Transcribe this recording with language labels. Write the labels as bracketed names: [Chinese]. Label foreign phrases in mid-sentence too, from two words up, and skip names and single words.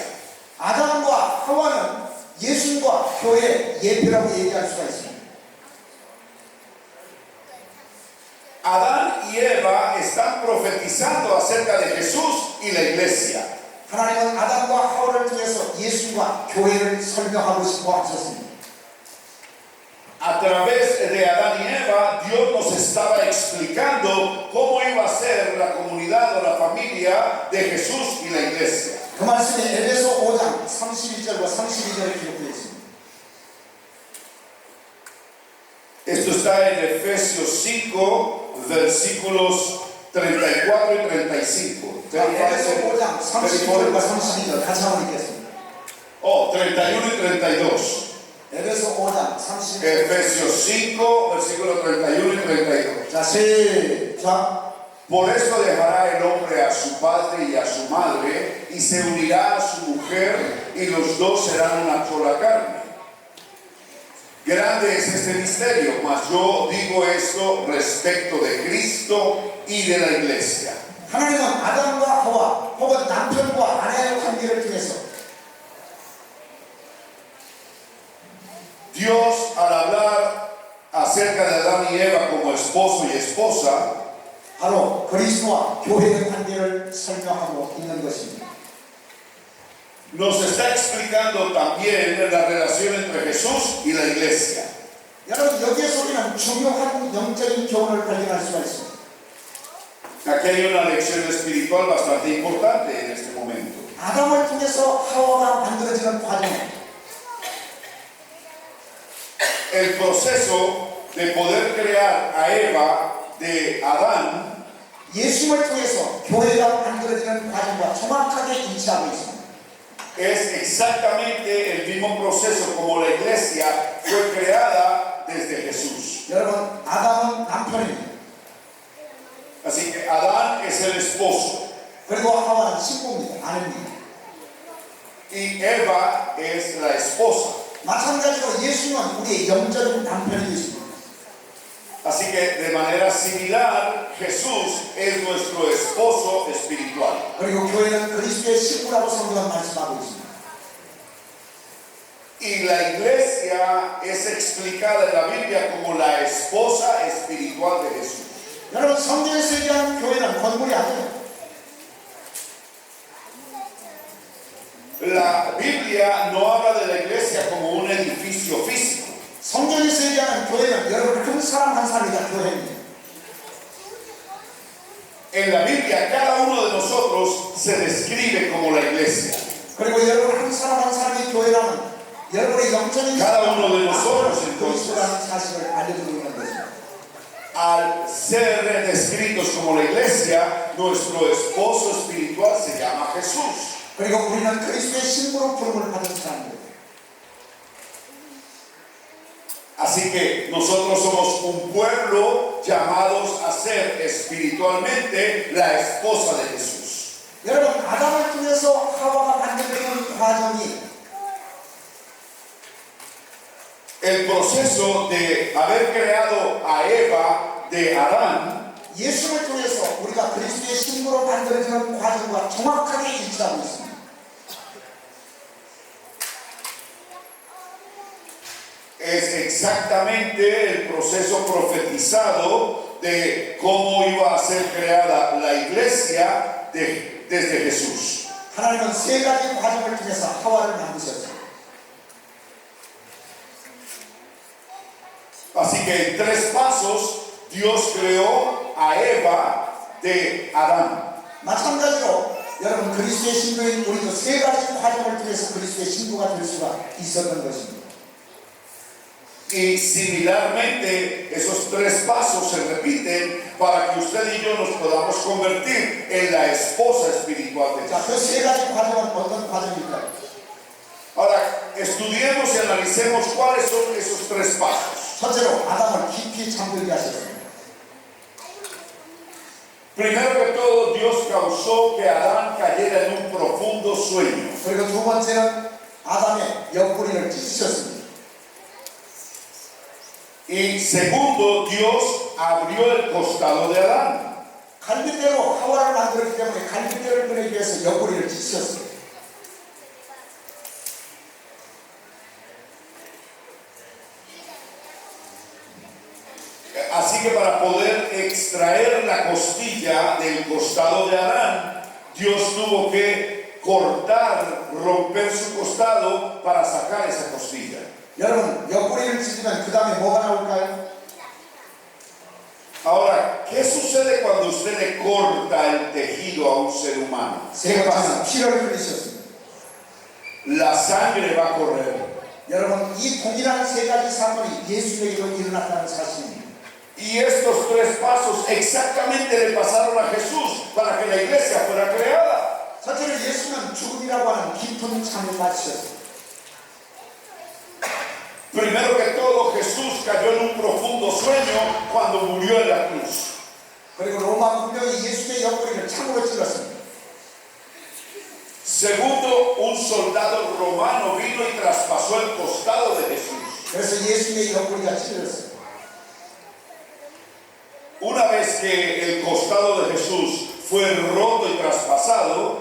[Korean] 아담과 하와는 예수님과 교회의 예표라고 얘기할 수가 있습니다. [Spanish] Adán y Eva están profetizando acerca de Jesús y la iglesia. [Korean] 하나님은 아담과 하와를 통해서 예수님과 교회를 설명하고 싶어 하셨습니다. [Spanish] A través de Adán y Eva, Dios nos estaba explicando cómo iba a ser la comunidad o la familia de Jesús y la iglesia. [Korean] 그 말씀이 에베소 5장 31절과 32절에 기록되어 있습니다. [Spanish] Esto está en Efesios 5, versículos 34 y 35. [Korean] 에베소 5장 31절과 32절 같이 한번 읽겠습니다. [Spanish] 31 y 32. [Korean] 에베소 5장 31절. [Spanish] Efesios 5, versículos 31 y 32. [Korean] 자, 시작. [Spanish] Por esto dejará el hombre a su padre y a su madre, y se unirá a su mujer, y los dos serán una sola carne. Grande es este misterio, mas yo digo esto respecto de Cristo y de la iglesia. [Korean] 하나님은 아담과 하와 혹은 남편과 아내의 관계를 통해서 [Spanish] Dios, al hablar acerca de Adán y Eva como esposo y esposa, [Korean] 바로 그리스도와 교회의 관계를 설명하고 있는 것입니다. [Spanish] nos está explicando también la relación entre Jesús y la iglesia. [Korean] 여러분, 여기에서 우리는 중요한 영적인 교훈을 발견할 수가 있습니다. [Spanish] Aquí hay una lección espiritual bastante importante en este momento. [Korean] 아담을 통해서 하와가 만들어지는 과정, [Spanish] El proceso de poder crear a Eva de Adán [Korean] 예수님을 통해서 교회가 만들어지는 과정과 정확하게 일치하고 있습니다. [Spanish] es exactamente el mismo proceso como la iglesia fue creada desde Jesús. [Korean] 여러분, 아담은 남편입니다. [Spanish] Así que Adán es el esposo [Korean] 그리고 하와는 신부입니다. 아내입니다. [Spanish] y Eva es la esposa. [Korean] 마찬가지로 예수님은 우리의 영적인 남편이 되십니다. [Spanish] Así que de manera similar Jesús es nuestro esposo espiritual. [Korean] 그리고 교회는 그리스도의 신부라고 성경은 말씀하고 있습니다. [Spanish] Y la iglesia es explicada en la Biblia como la esposa espiritual de Jesús. [Korean] 여러분, 성경에서 얘기하는 교회는 건물이 아니에요. [Spanish] La Biblia no habla de la iglesia como un edificio físico. [Korean] 성경에서 얘기하는 교회는 여러분 한 사람 한 사람이 다 교회입니다. [Spanish] En la Biblia cada uno de nosotros se describe como la iglesia. [Korean] 그리고 여러분 한 사람 한 사람이 교회라는 여러분의 영적인 [Spanish] Cada uno de nosotros, [Korean] 그리스도라는 사실을 알려주고 있는 것입니다. [Spanish] Al ser descritos como la iglesia, nuestro esposo espiritual se llama Jesús. [Korean] 그리고 우리는 그리스도의 신부로 부름을 받은 사람들. [Spanish] Así que nosotros somos un pueblo llamados a ser espiritualmente la esposa de Jesús. [Korean] 여러분, 아담을 통해서 하와가 만들어지는 과정이 [Spanish] El proceso de haber creado a Eva de Adán [Korean] 예수를 통해서 우리가 그리스도의 신부로 만들어지는 과정과 정확하게 일치하고 있습니다. [Spanish] exactamente el proceso profetizado de cómo iba a ser creada la iglesia desde Jesús. [Korean] 하나님은 세 가지 과정을 통해서 하와를 만드셨어요. [Spanish] Así que en 3 pasos Dios creó a Eva de Adán. [Korean] 마찬가지로 여러분 그리스도의 신부인 우리도 세 가지 과정을 통해서 그리스도의 신부가 될 수가 있었던 것입니다. [Spanish] Y similarmente esos 3 pasos se repiten para que usted y yo nos podamos convertir en la esposa espiritual de [Korean] 자, 그 [Spanish] Jesús. [Korean] 세 가지 과정은 어떤 과정일까요? [Spanish] Ahora, estudiemos y analicemos cuáles son esos 3 pasos. [Korean] 첫째로 아담을 깊이 잠들게 하셨습니다. [Spanish] Primero que todo, Dios causó que Adán cayera en un profundo sueño. [Korean] 그리고 두 번째는 아담의 옆구리를 찢으셨습니다. [Spanish] Y segundo, Dios abrió el costado de Adán. [Korean] 갈빗대로 하와를 만들었기 때문에 갈빗대를 끊기 위해서 옆구리를 찢으셨습니다. [Spanish] Así que para poder extraer la costilla del costado de Adán, Dios tuvo que cortar, romper su costado para sacar esa costilla. [Korean] 여러분 옆구리를 찢으면 그 다음에 뭐가 나올까요? [Spanish] Ahora, ¿qué sucede cuando usted le corta el tejido a un ser humano? [Korean] 세 [Spanish] ¿Qué [Korean] 번째는 [Spanish] pasa? [Korean] 피를 흘리셨습니다. [Spanish] La sangre va a correr. [Korean] 여러분 이 동일한 세 가지 사건이 예수에게도 일어났다는 사실입니다. [Spanish] Y estos 3 pasos exactamente le pasaron a Jesús para que la iglesia fuera creada. [Korean] 첫째로 예수는 죽음이라고 하는 깊은 잠에 빠지셨습니다. [Spanish] Primero que todo, Jesús cayó en un profundo sueño cuando murió en la cruz. [Korean] 그리고 로마 군병이 예수의 옆구리를 창으로 찔렀습니다. [Spanish] Segundo, un soldado romano vino y traspasó el costado de Jesús. [Korean] 그래서 예수의 옆구리가 찔렸습니다. [Spanish] Una vez que el costado de Jesús fue roto y traspasado,